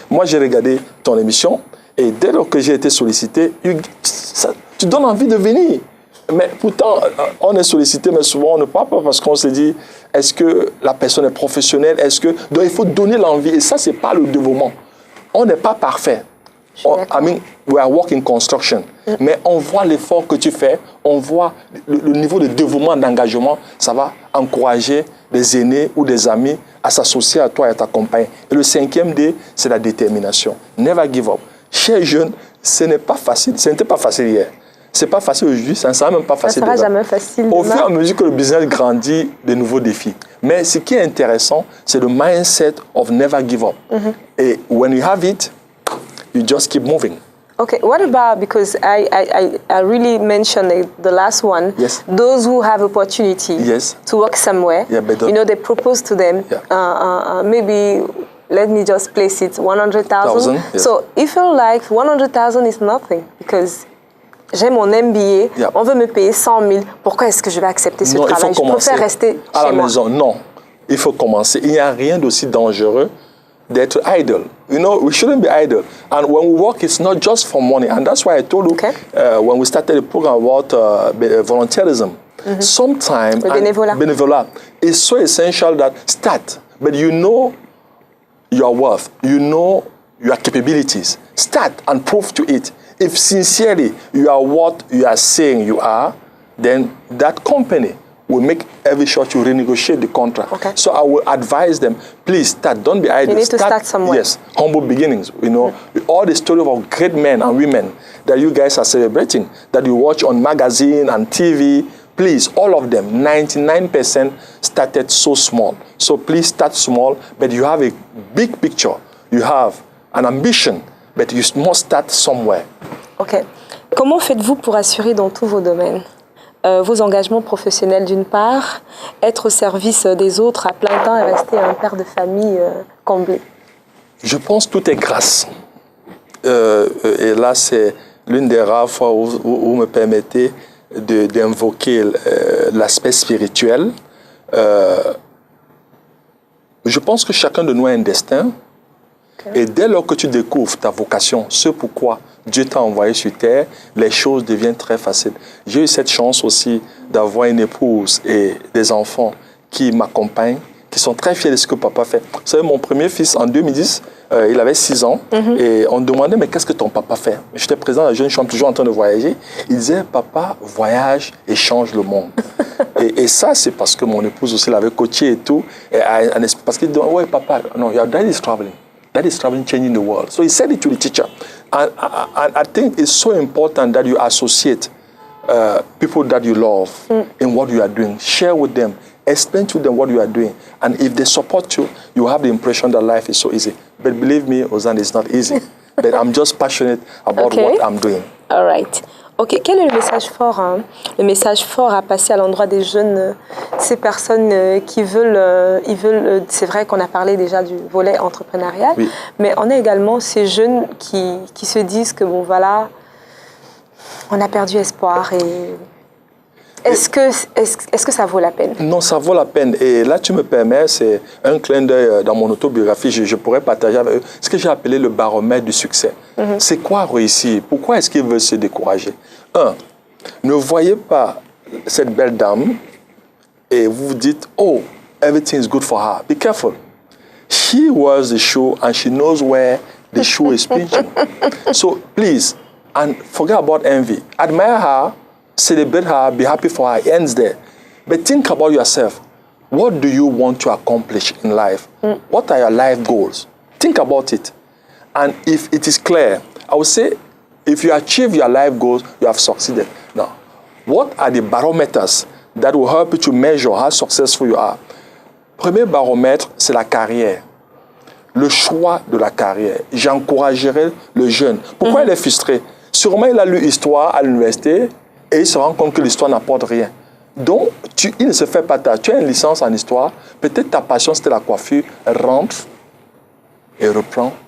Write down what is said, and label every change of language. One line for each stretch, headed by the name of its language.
French: Moi, j'ai regardé ton émission et dès lors que j'ai été sollicité, tu donnes envie de venir. Mais pourtant, on est sollicité, mais souvent, on ne parle pas parce qu'on se dit, est-ce que la personne est professionnelle? Donc, il faut donner l'envie. Et ça, ce n'est pas le dévouement. On n'est pas parfait.
English: I mean, we are working construction.
French: Mais on voit l'effort que tu fais, on voit le niveau de dévouement, d'engagement, ça va encourager des aînés ou des amis à s'associer à toi et à t'accompagner. Et le 5e D, c'est la détermination.
English: Never give up.
French: Chers jeunes, ce n'est pas facile. Ce n'était pas facile hier. Ce n'est pas facile aujourd'hui, ça ne sera même pas facile. Ça ne sera jamais facile. Au fur et à mesure que le business grandit, de nouveaux défis. Mais ce qui est intéressant, c'est le mindset
English: of never give up. Et when you have it, you just keep moving. Okay, what about, because I really mentioned the last one, yes. Those who have opportunity yes. to work somewhere, yeah, you know, they propose to them, yeah. Maybe, let me just place it, 100,000. Yes. So, if you like 100,000 is nothing, because
French: j'ai mon MBA,
English: yeah.
French: On veut me payer 100 000, pourquoi est-ce que je vais accepter ce travail? Je préfère rester à chez la moi. Maison. Non, il faut commencer. Il n'y a rien d'aussi dangereux d'être idle.
English: You know, we shouldn't be idle. And when we work, it's not just for money. And that's why I told you, when we started the program about volunteerism, sometimes benevolat is so essential that start. But you know your worth. You know your capabilities. Start and prove to it. If sincerely you are what you are saying you are, then that company will make every shot to renegotiate the contract. Okay. So I will advise them, please start, don't be idle. You need to start somewhere. Yes, humble beginnings. You know, all the stories of great men and women that you guys are celebrating, that you watch on magazine and TV, please, all of them, 99% started so small. So please start small, but you have a big picture. You have an ambition, but you must start somewhere. OK.
French: Comment faites-vous pour assurer dans tous vos domaines vos engagements professionnels d'une part, être au service des autres à plein temps et rester un père de famille comblé? Je pense que tout est grâce. Et là, c'est l'une des rares fois où vous me permettez d'invoquer l'aspect spirituel. Je pense que chacun de nous a un destin. Okay. Et dès lors que tu découvres ta vocation, ce pourquoi Dieu t'a envoyé sur terre, les choses deviennent très faciles. J'ai eu cette chance aussi d'avoir une épouse et des enfants qui m'accompagnent, qui sont très fiers de ce que papa fait. Vous savez, mon premier fils, en 2010, il avait 6 ans, et on me demandait, mais qu'est-ce que ton papa fait? J'étais président de la jeune chambre, toujours en train de voyager. Il disait, papa, voyage et change le monde. et ça, c'est parce que mon épouse aussi l'avait coaché et tout. Et parce qu'il dit, ouais, papa, non,
English: your dad is traveling. That is traveling, changing the world. So he said it to the teacher. And I think it's so important that you associate people that you love in what you are doing. Share with them. Explain to them what you are doing. And if they support you, you have the impression that life is so easy. But believe me, Ozan, it's not easy. But I'm just passionate about what I'm doing. All right. OK.
French: Quel est le message fort, le message fort à passer à l'endroit des jeunes, ces personnes qui veulent, c'est vrai qu'on a parlé déjà du volet entrepreneurial, oui. Mais on a également ces jeunes qui se disent que bon voilà, on a perdu espoir et est-ce que ça vaut la peine? Non, ça vaut la peine. Et là, tu me permets, c'est un clin d'œil dans mon autobiographie, je pourrais partager avec eux ce que j'ai appelé le baromètre du succès. C'est quoi réussir? Pourquoi est-ce qu'ils veulent se décourager? Ne voyez pas cette belle dame et vous vous dites, oh,
English: everything is good for her. Be careful. She wears the shoe and she knows where the shoe is pinching. So please, and forget about envy. Admire her, celebrate her, be happy for her, ends there. But think about yourself. What do you want to accomplish in life? What are your life goals? Think about it. And if it is clear, I would say, if you achieve your life goals, you have succeeded. Now, what are the barometers that will help you to measure how successful you are?
French: Premier baromètre, c'est la carrière. Le choix de la carrière. J'encouragerais le jeune. Pourquoi il est frustré? Sûrement, il a lu histoire à l'université et il se rend compte que l'histoire n'apporte rien. Donc, il ne se fait pas tard. Tu as une licence en histoire, peut-être ta passion c'était la coiffure, rentre et reprend.